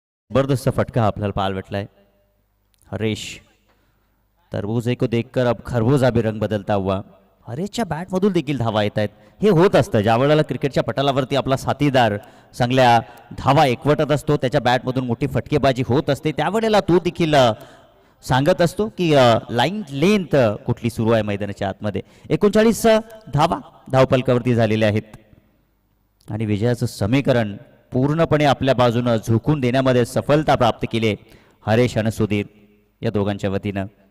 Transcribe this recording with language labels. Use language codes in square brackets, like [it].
[mr] जबरदस्त फटका आपल्याला पाहायला भेटलाय. [hi] हरेश तरबूज को देखकर अब खरबूजा भी रंग बदलता हुआ. [mr] हरेशच्या बॅटमधून देखील धावा येत आहेत. हे होत असतं ज्या वेळेला क्रिकेटच्या पटलावरती आपला साथीदार चांगल्या धावा एकवटत असतो त्याच्या बॅटमधून मोठी फटकेबाजी होत असते त्यावेळेला तो देखील सांगत असतो की लाईन लेंथ कुठली सुरू आहे मैदानाच्या आतमध्ये. 39 धावा धावपलकावरती झालेल्या आहेत आणि विजयाचं समीकरण पूर्णपणे आपल्या बाजूनं झुकून देण्यामध्ये सफलता प्राप्त केली हरेश आणि सुधीर या दोघांच्या वतीनं.